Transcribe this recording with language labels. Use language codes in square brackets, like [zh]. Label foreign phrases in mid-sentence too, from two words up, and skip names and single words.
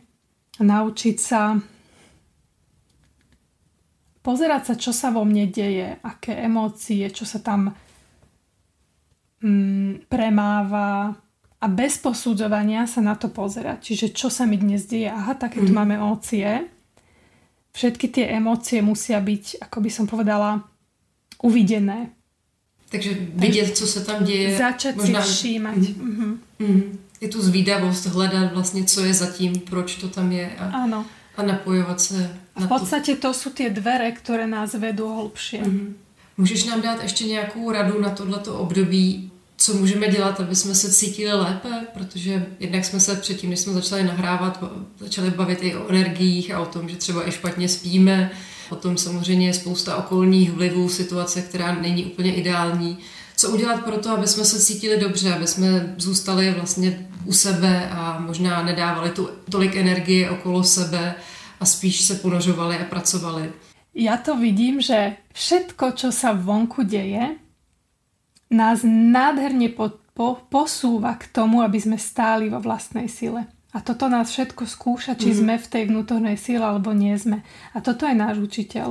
[sk] Naučiť sa pozerať sa, čo sa vo mne deje, aké emócie, čo sa tam premáva a bez posudzovania sa na to pozerať. Čiže čo sa mi dnes deje? Aha, takéto máme emócie. Všetky tie emócie musia byť, ako by som povedala, uvidené. [cs] Takže vidět, co se tam děje. [sk] Začať možná si všímať. [cs] Je tu zvídavost hledat vlastně, co je zatím, proč to tam je a napojovat se na to. [sk] V podstate to sú tie dvere, ktoré nás vedú hlbšie. [cs] Můžeš nám dát ještě nějakou radu na tohleto období, co můžeme dělat, aby jsme se cítili lépe? Protože jednak jsme se předtím, než jsme začali nahrávat, začali bavit i o energiích a o tom, že třeba i špatně spíme. O tom samozřejmě je spousta okolních vlivů, situace, která není úplně ideální. Co udělat pro to, aby jsme se cítili dobře, aby jsme zůstali vlastně u sebe a možná nedávali tu tolik energie okolo sebe a spíš se ponořovali a pracovali? [sk] Ja to vidím, že všetko, čo sa vonku deje, nás nádherne posúva k tomu, aby sme stáli vo vlastnej sile. A toto nás všetko skúša, či sme v tej vnútornej sile, alebo nie sme. A toto je náš učiteľ.